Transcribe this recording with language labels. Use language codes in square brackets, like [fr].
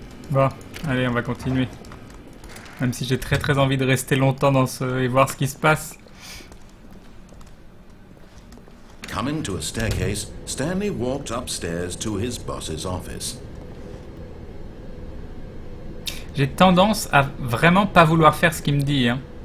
[fr] Bon, allez, on va continuer. Même si j'ai très envie de rester longtemps dans ce... et voir ce qui se passe. [en] Coming to a staircase, Stanley walked upstairs to his boss's office. [fr] J'ai tendance à vraiment pas vouloir faire ce qu'il me dit, hein.